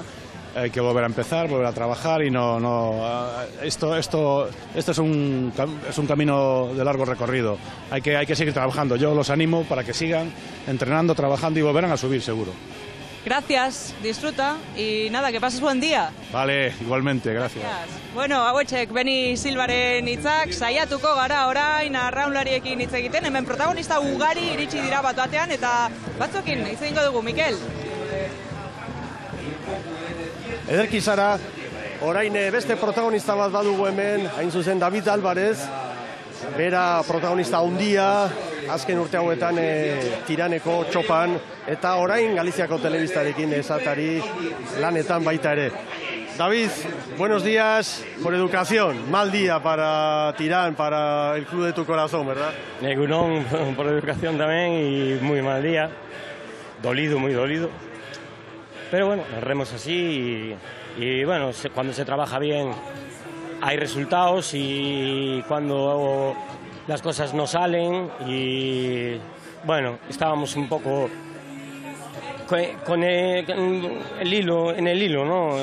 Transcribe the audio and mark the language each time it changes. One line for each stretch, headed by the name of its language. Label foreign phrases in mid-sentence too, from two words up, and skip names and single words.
Spanish: Hay que volver a empezar, volver a trabajar y esto es un camino de largo recorrido. Hay que seguir trabajando. Yo los animo para que sigan entrenando, trabajando y volverán a subir seguro. Gracias, disfruta y nada, que pases buen día. Vale, igualmente, gracias.
Basque: Bueno, hauetxek Beni Silvaren hitzak saiatuko gara orain arraunlariekin hitz egiten, hemen protagonista ugari iritsi dira bat-batean eta batzuekin hitz egingo dugu, Mikel. Ederki, Sara, orain beste protagonista bat badugu hemen, hain zuzen David Alvarez, bera protagonista handia, azken urte hauetan Tiraneko txopan, eta orain Galiziako telebistarekin esatari lanetan baita ere.
Spanish: David, buenos días, por educación, mal día para Tirán, para el club de tu corazón, ¿verdad? Egunon, por educación también y muy mal día, dolido, muy dolido. Pero bueno, nos remos así y bueno, cuando se trabaja bien hay resultados y cuando las cosas no salen y bueno, estábamos un poco con el hilo, ¿no?